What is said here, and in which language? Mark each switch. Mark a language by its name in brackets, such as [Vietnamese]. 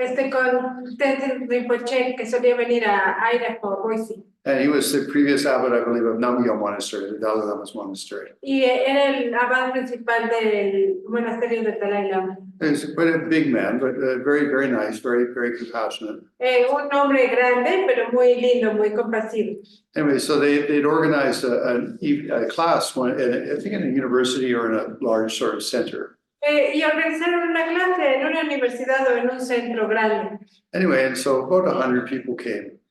[Spanish] con Tenzin Rinpoche que solía venir a Idaho, Boise. [English] And he was the previous abbot, I believe, of Namgyal Monastery, the Dalai Lama's monastery. [Spanish] Y era el abad principal del monasterio de Dalai Lama. [English] He's quite a big man, but very, very nice, very, very compassionate. [Spanish] Un hombre grande, pero muy lindo, muy compasivo. [English] Anyway, so they'd organized a class, I think in a university or in a large sort of center. [Spanish] Y organizaron una clase en una universidad o en un centro grande. [English] Anyway, and so about 100 people came.